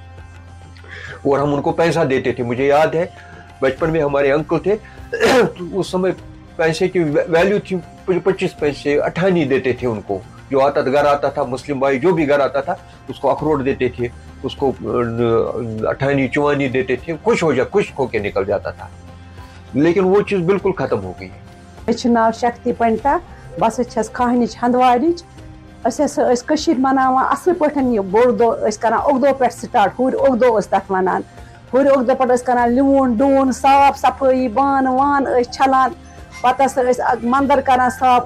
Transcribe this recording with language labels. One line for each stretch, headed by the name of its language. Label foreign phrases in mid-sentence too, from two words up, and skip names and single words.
Urdu: اور ہم ان کو پیسہ دیتے تھے. مجھے یاد ہے بچپن میں ہمارے انکل تھے, اس سمے پیسے کی ویلیو تھی 25 پیسے, 18 دیتے تھے ان کو. جو گھر آتا تھا, مسلم بھائی جو بھی گھر آتا تھا, اس کو اخروٹ دیتے تھے, اس کو 18 54 دیتے تھے, خوش ہو کے نکل جاتا تھا. لیکن وہ چیز بالکل ختم ہو گئی.
Kashmiri: ناو شکتی پنڈتا, بس چھس کھاہنچ ہندوارچ. مناوان اصل پٲٹھۍ یہِ بوٚڑ دۄہ ٲسۍ کران اُکدو پٮ۪ٹھ سٹارٹ, ہُرۍ اُکدو ٲسۍ تَتھ وَنان. ہُرۍ اُکدو پٮ۪ٹھ ٲسۍ کران لیوٗن ڈوٗن صاف صفٲیی, بانہٕ وانہٕ ٲسۍ چھلان, پتہٕ ہسا ٲسۍ منٛدر کران صاف.